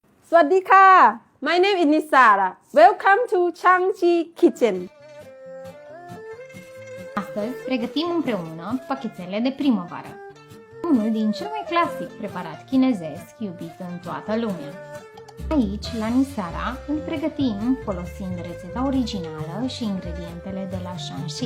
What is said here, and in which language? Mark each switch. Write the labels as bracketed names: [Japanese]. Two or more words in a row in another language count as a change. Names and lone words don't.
[English] สวัสดีค่ะ My name is Nisara. Welcome to Changchi Kitchen. [Romanian] Astăzi pregătim împreună pachetele de primăvară, unul din cel mai clasic preparat chinezesc iubit în toată lumea. Aici, la Nisara, îl pregătim folosind rețeta originală și ingredientele de la Shanxi.